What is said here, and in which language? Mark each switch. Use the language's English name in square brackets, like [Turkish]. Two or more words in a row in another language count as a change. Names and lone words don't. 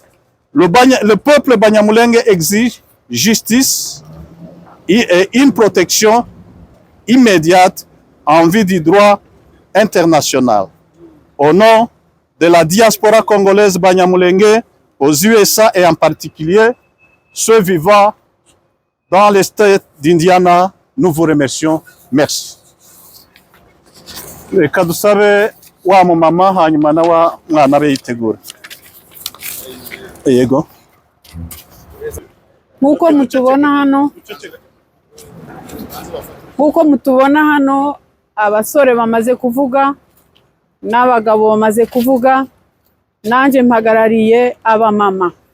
[French] Le peuple Banyamulenge exige justice et une protection immédiate en vue du droit international. Au nom de la diaspora congolaise Banyamulenge aux USA et en particulier ceux vivant dans l'État d'Indiana, nous vous remercions. Merci. [Kinyarwanda] Reka dusabe wa mumama hanyuma na wa mwana be yitegura. Yego. Nkuko mutubona hano abasore bamaze kuvuga n'abagabo bamaze kuvuga, nanjye mpagarariye abamama.